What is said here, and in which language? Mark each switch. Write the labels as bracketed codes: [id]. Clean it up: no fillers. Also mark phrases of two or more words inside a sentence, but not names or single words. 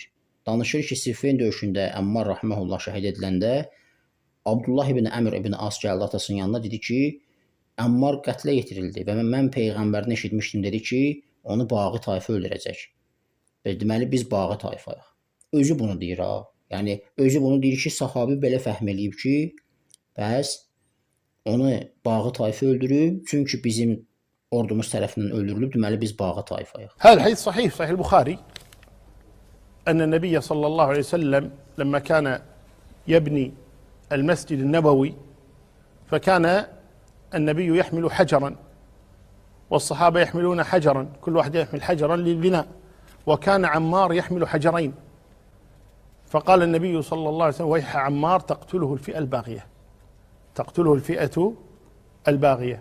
[az] Danışır ki, Siffin döyüşündə Əmmar rahiməhullah şəhid ediləndə Abdullah ibn Əmr ibn As gəldi atasının yanına, dedi ki, Əmmar qətlə yetirildi və mən Peyğəmbərini eşitmişdim, dedi ki, onu bağı tayfa öldürəcək. Deməli, biz bağı tayfayıq. Özü bunu deyir ha. Yəni, özü bunu deyir ki, sahabi belə fəhm eləyib ki, bəs onu bağı tayfa öldürüb, çünki bizim ordumuz tərəfindən öldürülüb, deməli, biz bağı tayfayıq. [ar] هذا الحديث صحيح، صحيح البخاري، أن النبي صلى الله عليه وسلم لما كان يبني المسجد النبوي فكان النبي يحمل حجرا والصحابة يحملون حجرا، كل واحد يحمل حجرا للبناء، وكان عمار يحمل حجرين، فقال النبي صلى الله عليه وسلم: ويح عمار تقتله الفئة الباغية، تقتله الفئة الباغية.